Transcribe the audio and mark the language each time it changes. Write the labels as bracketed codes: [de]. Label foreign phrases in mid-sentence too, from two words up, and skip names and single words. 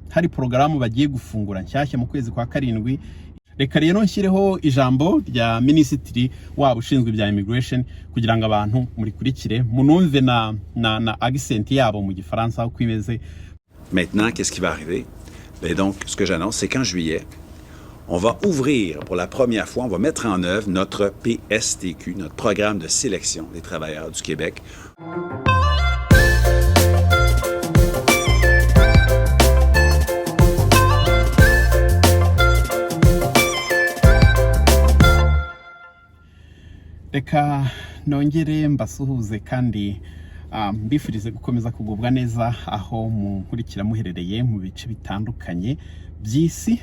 [rw] hari porogaramu bagiye gufungura nshyashya mu kwezi kwa karindwi. Reka rero nshyireho ijambo rya minisitiri wabo ushinzwe ibya immigration kugira ngo abantu murikurikire munumve na accent yabo mu gifaransa uko imeze. [fr] Maintenant, qu'est-ce qui va arriver? Ben donc, ce que j'annonce, c'est qu'en juillet, on va ouvrir pour la première fois, on va mettre en œuvre notre PSTQ, notre programme de sélection des travailleurs du Québec. [rw] Reka nongere mbasuhuze kandi mbifurize gukomeza kugubwa neza aho munkurikira muherereye mu bice bitandukanye by'isi.